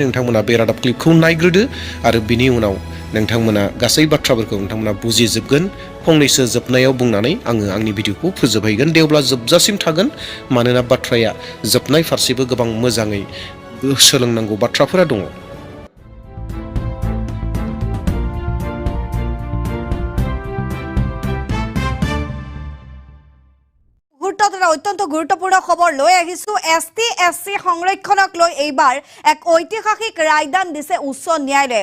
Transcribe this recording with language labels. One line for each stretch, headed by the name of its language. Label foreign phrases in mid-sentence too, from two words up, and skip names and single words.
Bodo: नोंथांमोना बे रादाब क्लिपखौ नायग्रोदो आरो बिनि उनाव नोंथांमोना गासै बाथ्राफोरखौ नोंथांमोना बुजिजोबगोन। फंनैसो जोबनायाव बुंनानै आङो आंनि भिडिअखौ फोजोबहैगोन। दे अब्ला जोबजासिम थागोन, मानोना बाथ्राया जोबनाय फारसेबो गोबां मोजाङै सोलोंनांगौ बाथ्राफोरा दङ।
Assamese: অত্যন্ত গুৰুত্বপূৰ্ণ খবৰ লৈ আহিছো। ST সংৰক্ষণক লৈ এইবাৰ এক ঐতিহাসিক ৰায়দান দিছে উচ্চ ন্যায়ালয়ে।